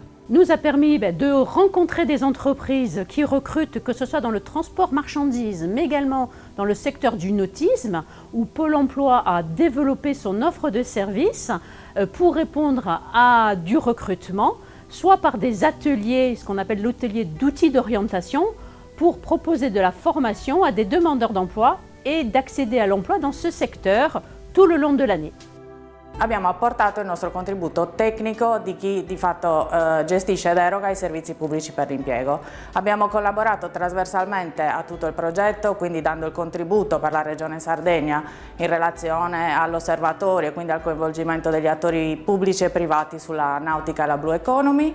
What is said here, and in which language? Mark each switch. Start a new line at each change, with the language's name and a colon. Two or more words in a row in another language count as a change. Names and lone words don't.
French: Nous a permis de rencontrer des entreprises qui recrutent, que ce soit dans le transport marchandises, mais également dans le secteur du nautisme, où Pôle emploi a développé son offre de services pour répondre à du recrutement, soit par des ateliers, ce qu'on appelle l'atelier d'outils d'orientation, pour proposer de la formation à des demandeurs d'emploi et d'accéder à l'emploi dans ce secteur, tout le long de l'année.
Italian: Abbiamo apportato il nostro contributo tecnico di chi di fatto gestisce ed eroga i servizi pubblici per l'impiego. Abbiamo collaborato trasversalmente a tutto il progetto, quindi dando il contributo per la Regione Sardegna in relazione all'osservatorio e quindi al coinvolgimento degli attori pubblici e privati sulla nautica e la
English: Blue Economy.